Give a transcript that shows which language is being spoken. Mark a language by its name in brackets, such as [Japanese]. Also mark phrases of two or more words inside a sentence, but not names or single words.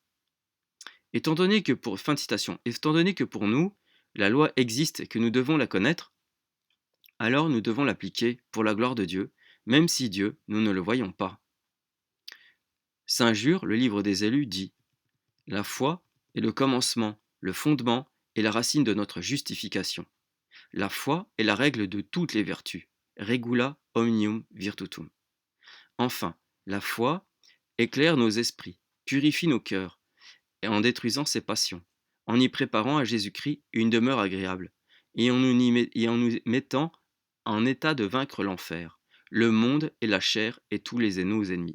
[French] Étant donné que pour nous, la loi existe et que nous devons la connaître, alors nous devons l'appliquer pour la gloire de Dieu, même si Dieu, nous ne le voyons pas. Saint Jure, le livre des élus, dit: La foi est le commencement, le fondement et la racine de notre justification. La foi est la règle de toutes les vertus, [Latin] regula omnium virtutum. [French] Enfin, la foi éclaire nos esprits, purifie nos cœurs, et en détruisant ses passions, en y préparant à Jésus-Christ une demeure agréable, et en nous mettant en état de vaincre l'enfer, le monde et la chair et tous nos ennemis.